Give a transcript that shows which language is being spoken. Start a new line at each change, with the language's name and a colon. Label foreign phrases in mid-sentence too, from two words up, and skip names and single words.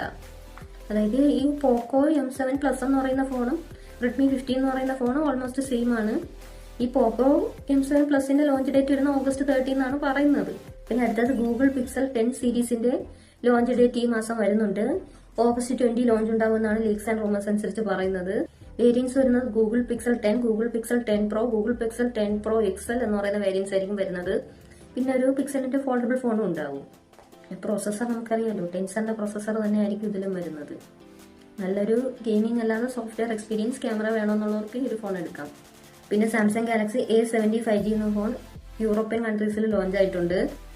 Malayalam: അതായത് ഈ പോക്കോ M7 Plus എന്ന് പറയുന്ന ഫോണും Redmi 50 എന്ന് പറയുന്ന ഫോണും
English: almost same
Malayalam: ആണ്. ഈ പോക്കോ M7 Plusന്റെ
English: launch date
Malayalam: വരുന്ന August 30 എന്നാണ് പറയുന്നത്. പിന്നെ അടുത്തത് Google Pixel 10 സീരീസിന്റെ
English: launch date
Malayalam: ഈ മാസം വരുന്നുണ്ട്. August 20 ലോഞ്ച് ഉണ്ടാവുമെന്നാണ്
English: leaks and rumours
Malayalam: അനുസരിച്ച് പറയുന്നത്. വേരിയൻസ് വരുന്നത് Google Pixel 10, Google Pixel 10 Pro, Google Pixel 10 Pro XL എന്ന് പറയുന്ന വേരിയൻസ് ആയിരിക്കും വരുന്നത്. പിന്നെ ഒരു പിക്സലിന്റെ
English: foldable phone
Malayalam: ഉണ്ടാവും. പ്രോസസ്സർ നമുക്കറിയാലോ, ടെൻസറിന്റെ പ്രോസസ്സർ തന്നെ ആയിരിക്കും ഇതിലും വരുന്നത്. നല്ലൊരു ഗെയിമിംഗ് അല്ലാതെ
English: software experience camera
Malayalam: വേണമെന്നുള്ളവർക്ക് ഈ ഒരു ഫോൺ എടുക്കാം. പിന്നെ സാംസങ് ഗാലക്സി A70 5G എന്ന ഫോൺ
English: European countries
Malayalam: ലോഞ്ച് ആയിട്ടുണ്ട്.